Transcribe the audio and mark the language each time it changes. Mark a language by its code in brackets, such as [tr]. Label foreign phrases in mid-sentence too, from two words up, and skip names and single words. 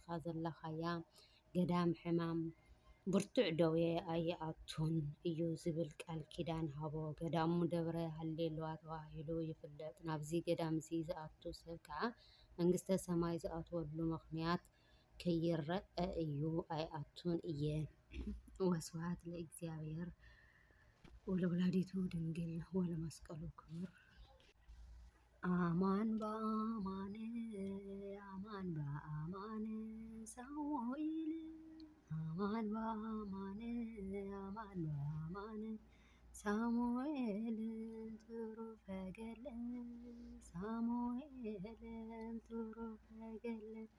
[ti] ዘለኻያ ገዳም ሕማም ብርቱዕ ደዌ ኣይኣቱን እዩ ዝብል ቃል ኪዳን ሃቦ። ገዳሙ ደብረ ሃሌሉያ ተባሂሉ ይፍለጥ። ናብዚ ገዳም እዚ ዝኣቱ ሰብ ከዓ መንግስተ ሰማይ ዝኣትወሉ ምክንያት ከይረአ እዩ ኣይኣቱን እየ። [gez] ወስብሐት ለእግዚአብሔር ወለወላዲቱ ድንግል ወለመስቀሉ ክቡር። አማን በአማን አማን በአማን ሳሙኤል አማን በአማን አማን በአማን ሳሙኤል ትሩፈ ገድል ሳሙኤል ትሩፈ ገድል